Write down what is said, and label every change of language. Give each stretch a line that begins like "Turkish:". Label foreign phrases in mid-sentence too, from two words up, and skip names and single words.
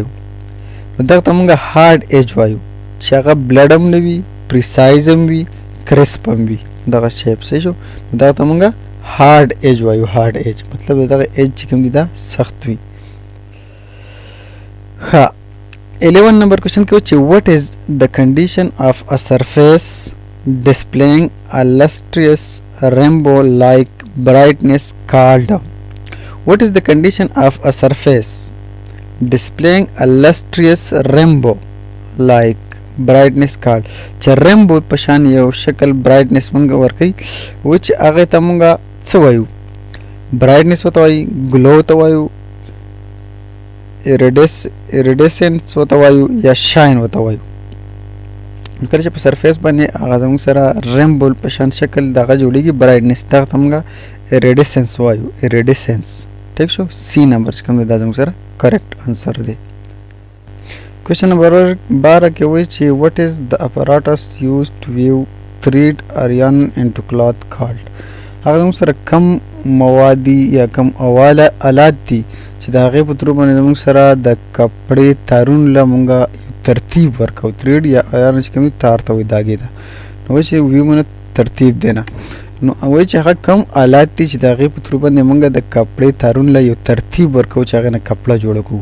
Pashto: نو دغه ته موږ
English: hard edge
Pashto: وایو چې هغه بلډ هم نه وي، پریسایز هم وي، کرسپ هم وي دغه شیپ. صحیح شو نو دغه ته موږ
English: hard edge
Pashto: وایو.
English: hard edge
Pashto: مطلب دغه ایج چې کوم دی دا سخت وي. ها 11 نمبر کوېسچن کې و چې
English: what is the condition of a surface displaying a lustrous rainbow like brightness called? what is the condition of a surface displaying a lustrous rainbow like brightness called؟
Pashto: چې rainbow په شان یو شکل brightness مونږ ورکوي و چې هغې ته مونږ څه وایو؟ brightness ورته وایي، glow ورته وایو، iridescence ورته وایو یا shine ورته وایو. کله چې په سرفیس باندې هغه زموږ سره rainbow په شان شکل دغه جوړیږي brightness دغه ته موږ iridescence وایو. iridescence ٹھیک شو سی نمبر چې کوم دی دا زموږ سره
English: correct answer
Pashto: دی. کوېسچن نمبر 12 کې وایي چې
English: what is the apparatus used to weave thread or yarn into cloth called؟
Pashto: هغه زموږ سره کم مواد دي یا کم اواله آلات دي چې د هغې په ترو باندې زموږ سره د کپړې تارونو له مونږ ترتیب ورکوو. تریډ یا یارن چې کوم دي تار ته وایي داګې ته. نو وایي چې ویو مونه ترتیب دی نه. نو وایي چې هغه کم آلات دي چې د هغې په ترو باندې مونږ د کپړې تارونو له یو ترتیب ورکوو چې هغې نه کپړه جوړه کړو.